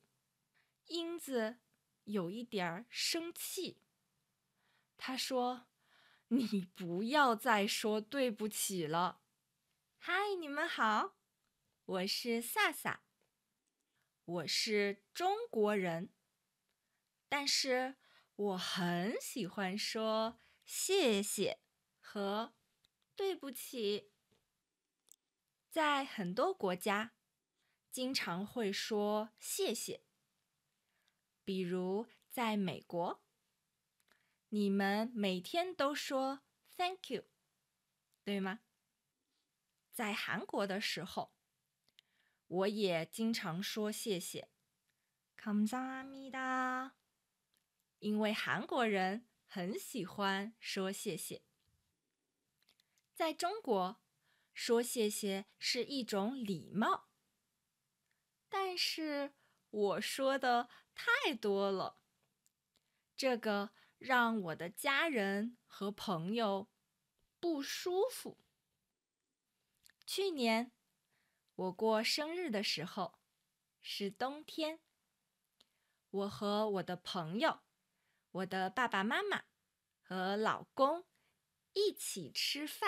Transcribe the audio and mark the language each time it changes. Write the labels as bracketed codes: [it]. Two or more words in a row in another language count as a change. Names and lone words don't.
[zh] 英子有一點生氣，他說：“你不要再說對不起了。” 嗨，你們好，我是薩薩，我是中國人，但是我很喜歡說謝謝和對不起。在很多國家，經常會說謝謝。比如在美國，你們每天都說 [en] "Thank you"， [zh] 對嗎？在韓國的時候，我也經常說謝謝，감사합니다，因為韓國人很喜歡說謝謝。在中國，說謝謝是一種禮貌，但是我說的太多了，這個讓我的家人和朋友不舒服。去年我過生日的時候是冬天，我和我的朋友、我的爸爸媽媽和老公一起吃飯。